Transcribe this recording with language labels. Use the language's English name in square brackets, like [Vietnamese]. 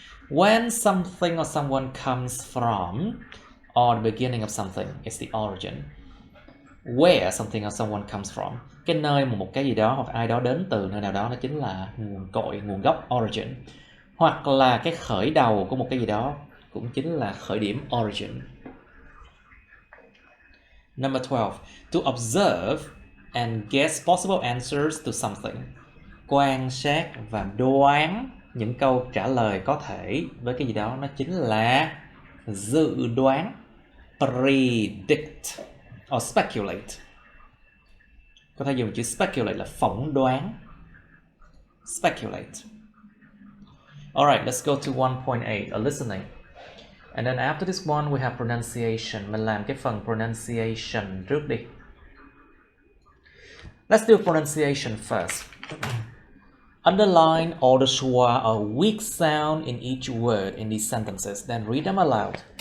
[English] When something or someone comes from or the beginning of something, it's the origin. Where something or someone comes from, [Vietnamese] cái nơi mà một cái gì đó hoặc ai đó đến từ nơi nào đó, nó chính là nguồn cội, nguồn gốc, origin. Hoặc là cái khởi đầu của một cái gì đó cũng chính là khởi điểm, origin. [English] Number 12. To observe and guess possible answers to something. [Vietnamese] Quan sát và đoán những câu trả lời có thể với cái gì đó, nó chính là dự đoán, [English] predict or speculate. [Vietnamese] Có thể dùng chữ speculate là phỏng đoán. [English] Speculate. Alright, let's go to 1.8, a listening. And then after this one we have pronunciation. [Vietnamese] Mình làm cái phần pronunciation trước đi. [English] Let's do pronunciation first. Underline or show a weak sound in each word in these sentences, then read them aloud.